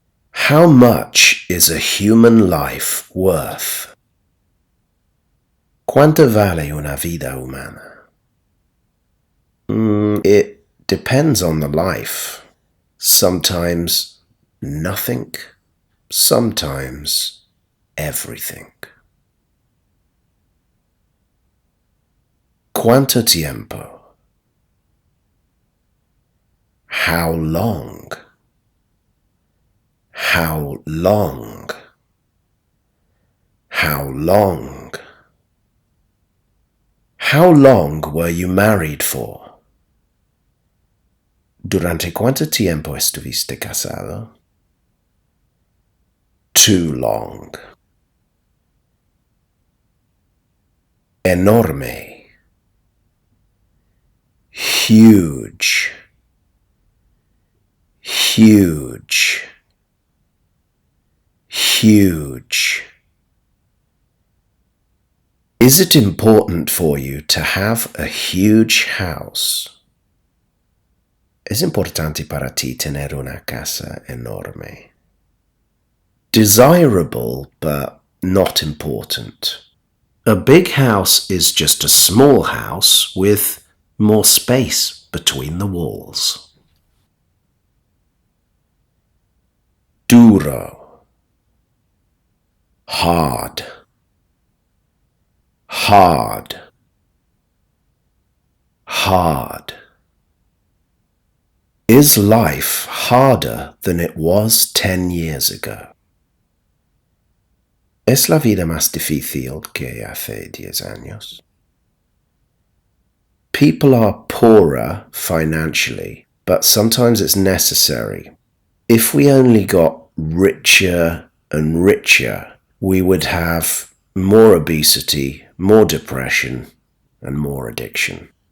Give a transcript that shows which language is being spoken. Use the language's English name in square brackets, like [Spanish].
[English] How much is a human life worth? [Spanish] ¿Cuánto vale una vida humana? [English] It depends on the life. Sometimes nothing, sometimes everything. [Spanish] ¿Cuánto tiempo? [English] How long? How long? How long? How long were you married for? [Spanish] ¿Durante cuánto tiempo estuviste casado? [English] Too long. [Spanish] Enorme. [English] Huge. Huge. Huge. Is it important for you to have a huge house? [Spanish] ¿Es importante para ti tener una casa enorme? [English] Desirable, but not important. A big house is just a small house with more space between the walls. [Spanish] Duro. [English] Hard. Hard. Hard. Is life harder than it was 10 years ago? [Spanish] ¿Es la vida más difícil que hace 10 años? [English] People are poorer financially, but sometimes it's necessary. If we only got richer and richer, we would have more obesity, more depression, and more addiction.